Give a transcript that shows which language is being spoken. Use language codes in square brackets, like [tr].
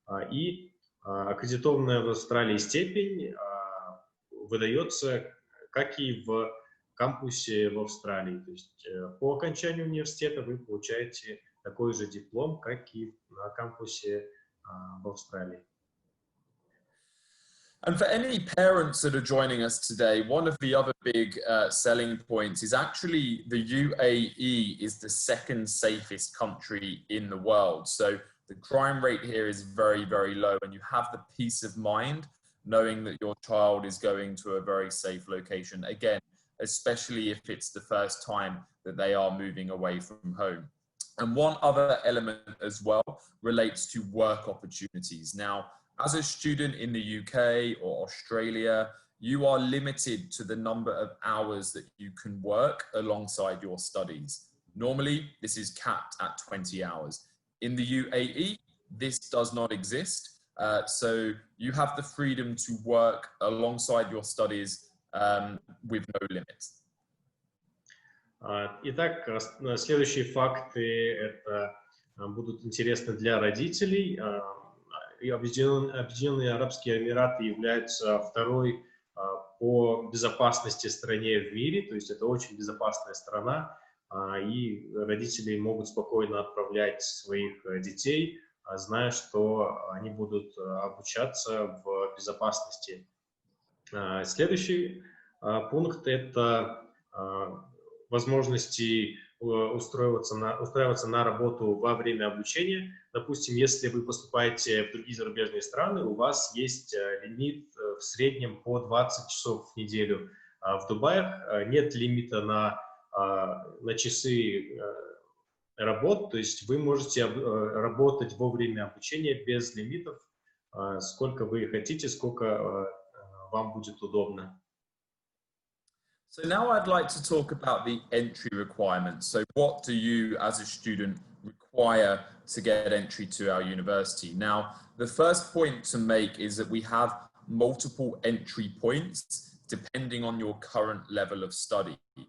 [ru] И аккредитованная в Австралии степень выдается как и в кампусе в Австралии. То есть по окончанию университета вы получаете такой же диплом, как и на кампусе в Австралии. [en] And for any parents that are joining us today, one of the other big selling points is actually the UAE is the second safest country in the world. So the crime rate here is very, very low, and you have the peace of mind knowing that your child is going to a very safe location. Again, especially if it's the first time that they are moving away from home. And one other element as well relates to work opportunities. Now, as a student in the UK or Australia, you are limited to the number of hours that you can work alongside your studies. Normally, this is capped at 20 hours. In the UAE, this does not exist. So you have the freedom to work alongside your studies with no limits. [ru] Итак, следующие факты это будут интересны для родителей. Объединенные Арабские Эмираты являются второй по безопасности стране в мире, то есть это очень безопасная страна, и родители могут спокойно отправлять своих детей, зная, что они будут обучаться в безопасности. Следующий пункт – это возможности устраиваться на работу во время обучения. Допустим, если вы поступаете в другие зарубежные страны, у вас есть лимит в среднем по 20 часов в неделю. В Дубае нет лимита на часы работ, то есть вы можете работать во время обучения без лимитов, сколько вы хотите, сколько вам будет удобно. [en] So now I'd like to talk about the entry requirements. So what do you as a student require to get entry to our university? Now, the first point to make is that we have multiple entry points depending on your current level of study.